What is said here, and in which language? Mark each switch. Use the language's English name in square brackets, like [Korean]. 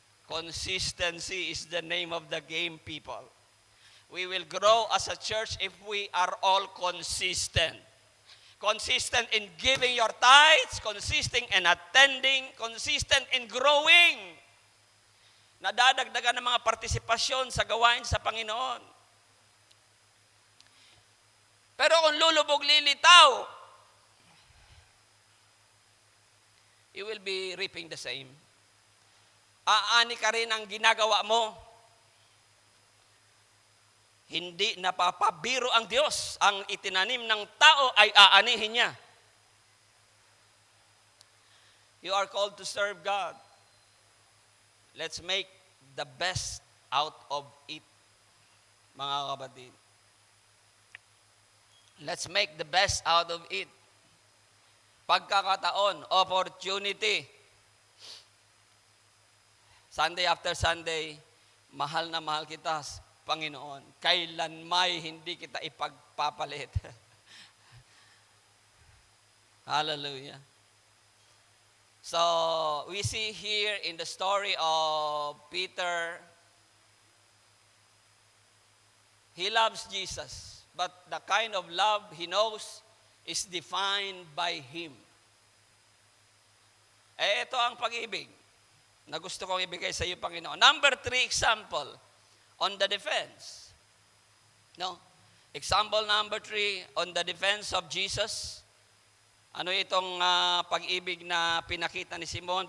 [English] Consistency is the name of the game, people. We will grow as a church if we are all consistent. Consistent in giving your tithes, consistent in attending, consistent in growing. [Filipino] Nadadagdagan ng mga partisipasyon sa gawain sa Panginoon. Pero kung lulubog lilitaw, [English] you will be reaping the same. [Filipino] Aani ka rin ang ginagawa mo. Hindi napapabiro ang Diyos. Ang itinanim ng tao ay aanihin niya. [English] You are called to serve God. Let's make the best out of it, [Filipino] mga kapatid. [English] Let's make the best out of it. [Filipino] Pagkakataon, opportunity. [English] Sunday after Sunday, [Filipino] mahal na mahal kita. Panginoon. Kailanmay hindi kita ipagpapalit. [English] Hallelujah. So, we see here in the story of Peter, he loves Jesus, but the kind of love he knows is defined by Him. [Filipino] Ito ang pag-ibig na gusto kong ibigay sa iyo, Panginoon. [English] Number 3 example on the defense. No? Example number 3 on the defense of Jesus. [Filipino] Ano itong pag-ibig na pinakita ni Simon?